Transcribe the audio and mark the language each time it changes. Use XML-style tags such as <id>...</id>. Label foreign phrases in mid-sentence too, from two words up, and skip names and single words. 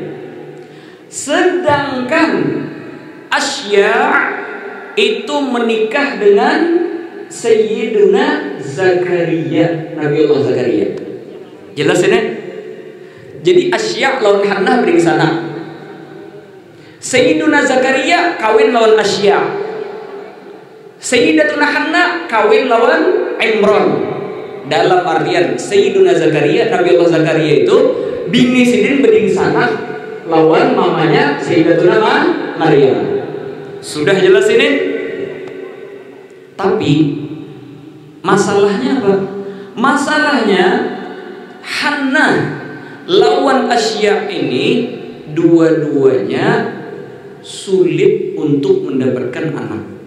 <id>Sedangkan Asya itu menikah dengan Sayyiduna Zakaria, Nabi Allah Zakaria. Jelas ini?</id> <bjn>Jadi Asya lawan Hannah beri sana. Sayyiduna Zakaria kawin lawan Asya. Sayyidatuna Hannah kawin lawan Imran. Dalam artian Sayyiduna Zakaria, Nabi Allah Zakaria itu bini Sidin beri sana lawan mamanya Sayyidatuna Maryam.</bjn> <id>Sudah jelas ini? Tapi masalahnya apa?</id> <bjn>Masalahnya Hannah lawan Asya ini dua-duanya sulit untuk mendapatkan anak.</bjn>